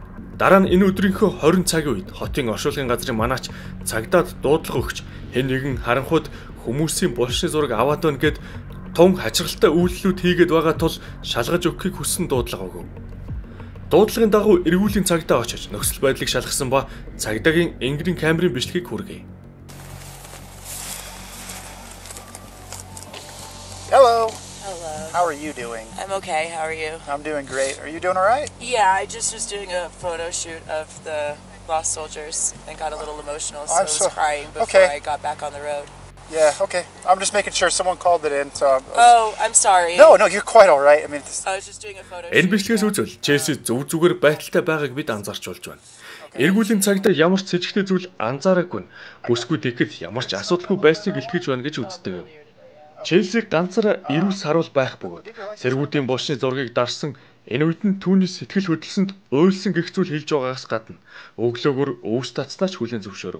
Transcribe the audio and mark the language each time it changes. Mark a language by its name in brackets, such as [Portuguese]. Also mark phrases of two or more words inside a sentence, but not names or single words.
[Mongolian] Дараа нь энэ өдрийнхөө 20 цагийн үед хотын оршуулгын газрын манаач цагдаад дуудлага өгч хэн нэгэн харанхуйд хүмүүсийн булшны зураг аваад байна гэд тун хачирхалтай үйлдэлүүд хийгээд байгаа тул шалгаж өгөхийг хүссэн дуудлага өгөв. Дуудлагын дагуу эргүүлийн цагдаа очиж нөхцөл байдлыг шалгасан ба цагдаагийн энгэрийн камерын бичлэгийг хүргэв. [English] Hello. Hello. How are you doing? I'm okay. How are you? I'm doing great. Are you doing all right? Yeah, I just was doing a photo shoot of the lost soldiers and got a little emotional, so I was crying before I got back on the road. Yeah, okay. I'm just making sure someone called it in. So Oh, I'm sorry. No, you're quite all right. I mean, I was just doing a photo shoot. [Mongolian] Энэ бичлэгээс үзвэл Челси зөв зүгээр байдалтай байгааг бид анзаарч болж байна. Эргүүлийн цагдаа ямар ч сэжигтэй зүйл анзаараагүй нь бүсгүй тэгэхэд ямар ч асуудалгүй байсныг илтгэж байна гэж үздэг. Челси ганцаараа эрүүл саруул байх бөгөөд сэргүүдийн булшны зургийг дарсан энэ үед нь түүний сэтгэл хөдлөлсөнд ойлсон гэх зүйл хэлж байгаагаас гадна өглөөгөр өвс татснаач хүлээн зөвшөөрөв.